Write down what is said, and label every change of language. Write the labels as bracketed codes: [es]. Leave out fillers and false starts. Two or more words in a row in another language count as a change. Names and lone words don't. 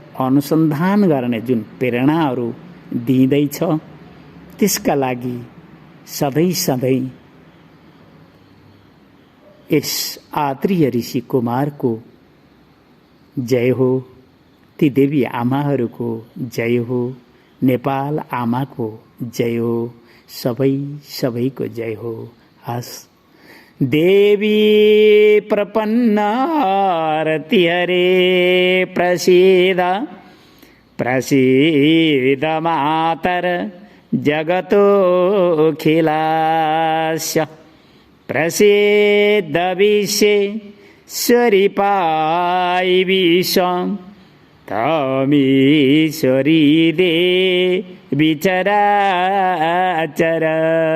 [ne] अनुसन्धान गर्ने जुन प्रेरणाहरू दिँदैछ, त्यसका लागि सधैँ सधैँ यस आत्रीय ऋषि कुमारको जय हो, ती देवी आमाहरूको जय हो, नेपाल आमाको जय हो, सबैको जय हो। [sa] हस् देवी प्रपन्न आरती हरे प्रसीद प्रसीद मातर जगतोऽखिलस्य प्रसीद विश्वेश्वरी पाई विश्वं तमीश्वरी देवी चराचरस्य।